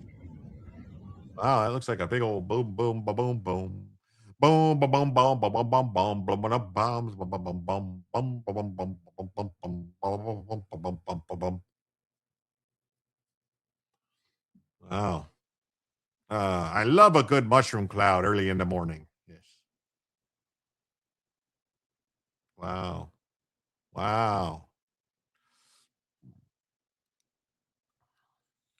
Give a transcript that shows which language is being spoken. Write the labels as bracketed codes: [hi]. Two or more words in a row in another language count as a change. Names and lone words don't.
[en] Wow, that looks like a big old boom, boom, ba boom, boom. Boom, ba boom, boom, ba boom, boom, boom, boom, boom, bombs, boom, boom, boom, boom, boom, boom, boom, boom, boom, boom, boom, boom, boom, boom, boom, boom. Wow. I love a good mushroom cloud early in the morning. Yes. Wow. Wow.